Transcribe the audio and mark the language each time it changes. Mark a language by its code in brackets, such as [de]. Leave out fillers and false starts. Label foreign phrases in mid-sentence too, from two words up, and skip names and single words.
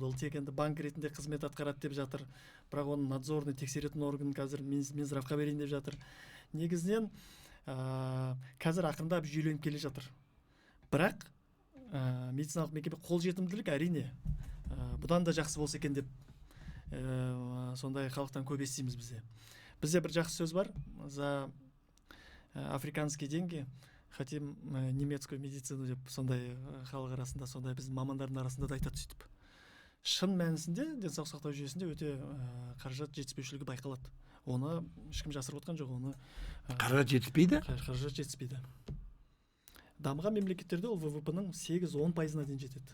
[kk] Ол тек енді банк ретінде қызмет атқарады деп жатыр, бірақ оның надзорный тексеретін орган қазір Минздравқа берейін деп жатыр. Негізінен қазір ақырындап жүйеленіп келе жатыр. Бірақ медициналық мекеме қолжетімділік әрине бұдан да жақсы болса екен деп сондай халықтан көп естиміз бізде. Бізде бір жақсы сөз бар: [ru] за африканские деньги хотим немецкую медицину [kk] деп, сондай халық арасында, сондай біздің мамандардың арасында да айтады сөйтіп. Шын мәнісінде денсаулық сақтау жүйесінде өте қаражат жетіспеушілігі байқалады. Оны ешкім жасырып отқан жоқ. Оны қаражат жетіспейді? Қаражат жетіспейді. Дамыған мемлекеттерде ол ВВП-ның 8-10%-на дейін жетеді.